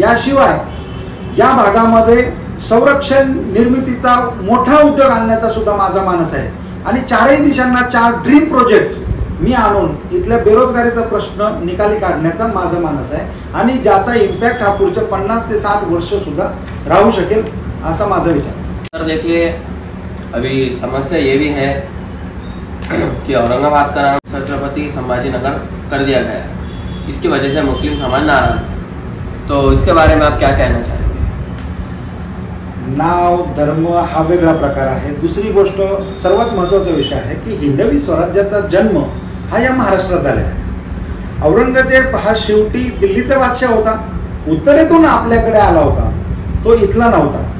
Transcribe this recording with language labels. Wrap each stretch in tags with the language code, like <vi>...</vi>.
<mr>याशिवाय या भागामध्ये संरक्षण निर्मितीचा मोठा उद्योग आणण्याचा सुद्धा माझा मानस आहे आणि चारही दिशांना 4 ड्रीम प्रोजेक्ट मी आणून इथल्या बेरोजगारीचा प्रश्न निकाली काढण्याचा माझा मानस आहे आणि ज्याचा इम्पॅक्ट हा पुढच्या 50 ते 60 वर्ष सुद्धा राहू शकेल असा माझा विचार.</mr> <hi>सर देखिए, अभी समस्या ये भी है कि औरंगाबाद का नाम छत्रपति संभाजीनगर कर दिया गया है. इसकी वजह से मुस्लिम समाज नाराज, तो इसके बारे में आप क्या कहना चाहेंगे?</hi> <mr>नाव धर्म हा वेगळा प्रकार आहे. दुसरी गोष्ट सर्वात महत्त्वाचा विषय आहे की हिंदवी स्वराज्याचा जन्म हा या महाराष्ट्रात झालेला आहे. औरंगजेब हा शेवटी दिल्लीचा बादशाह होता. उत्तरेतून आपल्याकडे आला होता, तो इथला नव्हता.</mr>